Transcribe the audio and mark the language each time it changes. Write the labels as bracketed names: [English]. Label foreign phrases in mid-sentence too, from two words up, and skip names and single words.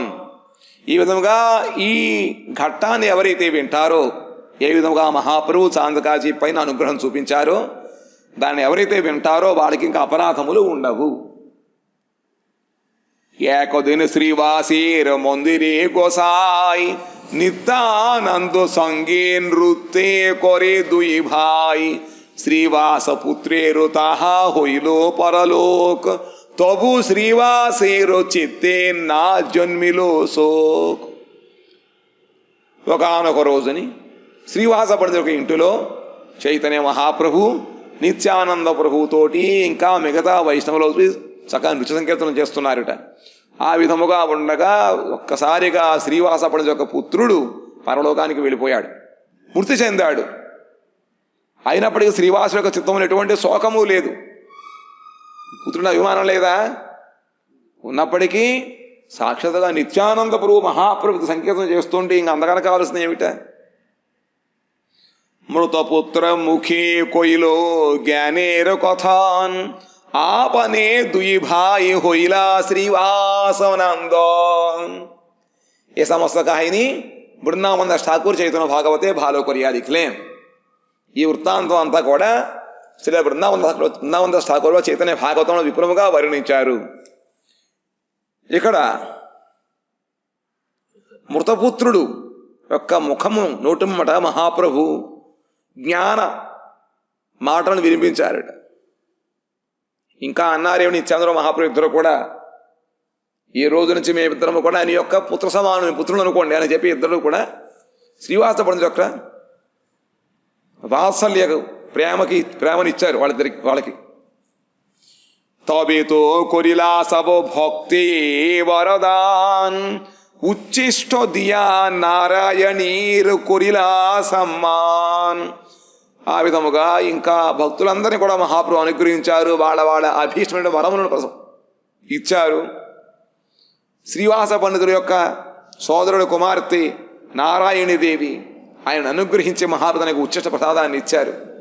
[Telugu] ఈ విధముగా ఈ ఘట్టాన్ని ఎవరైతే వింటారో, ఏ విధముగా మహాప్రభు చాందకాజీ పైన అనుగ్రహం చూపించారో, దాన్ని ఎవరైతే వింటారో వాళ్ళకి ఇంకా అపరాధములు ఉండవు. [Bangla] একদিন শ্রীবাসের মন্দিরে গোসাই, নিত্যানন্দ সঙ্গে নৃত্যে করে দুই ভাই। শ্রীবাস পুত্রের তাহা হইল পরলোক, তবু শ্রীবাসের চিত্তে না জন্মিল শোক। [Telugu] ఒకనొక రోజుని శ్రీవాసపడిన ఒక ఇంటిలో చైతన్య మహాప్రభు నిత్యానంద ప్రభుతోటి ఇంకా మిగతా వైష్ణవులు చక్కగా నృత్య సంకీర్తనం చేస్తున్నారట. ఆ విధముగా ఉండగా ఒక్కసారిగా శ్రీవాసపడిన ఒక పుత్రుడు పరలోకానికి వెళ్ళిపోయాడు, మృతి చెందాడు. అయినప్పటికీ శ్రీవాసు యొక్క చిత్తంలో ఎటువంటి శోకము లేదు, పుత్రుని అభిమానం లేదా? ఉన్నప్పటికీ సాక్షాత్గా నిత్యానంద ప్రభు మహాప్రభు సంకీర్తన చేస్తుంటే ఇంక అందగానే కావాల్సింది ఏమిట? [Bangla] মৃতপুত্র মুখে কইল জ্ঞানের কথন, আপনে দুই ভাই হইলা শ্রীবাসনন্দন। এ সমস্ত কাহিনী বৃন্দাবন দাস ঠাকুর চৈতন্য ভাগবতে ভালো করিয়া লিখলেন। [Telugu] ఈ వృత్తాంతం అంతా కూడా శ్రీ బృందావన దాస్ ఠాకూర్ చైతన్య భాగవతంలో విపులముగా వర్ణించారు. ఇక్కడ మృతపుత్రుడు యొక్క ముఖము నోటిమ్మట మహాప్రభు జ్ఞాన మాటలను వినిపించారట. ఇంకా అన్నారేమి నిత్యానంద మహాప్రభు ఇద్దరు కూడా, ఈ రోజు నుంచి మేమిద్దరము కూడా ఆయన యొక్క పుత్ర సమానం పుత్రులు అనుకోండి అని చెప్పి ఇద్దరు కూడా శ్రీవాస పండితుల యొక్క వాత్సల్య ప్రేమనిచ్చారు వాళ్ళకి. [Bangla] তবে তো করিলা সব ভক্তি বরদান, উচ্ছিষ্ট দিয়া నారాయణీర్ করিলা সম্মান. [Telugu] ఆ విధముగా ఇంకా భక్తులందరినీ కూడా మహాప్రభు అనుగ్రహించారు. వాళ్ళ వాళ్ళ అభీష్టమైన వరములను ఇచ్చారు. శ్రీవాస పండితుడి యొక్క సోదరుడు కుమార్తె నారాయణీదేవి ఆయన అనుగ్రహించే మహాప్రభునికి ఉచ్చిష్ట ప్రసాదాన్ని ఇచ్చారు.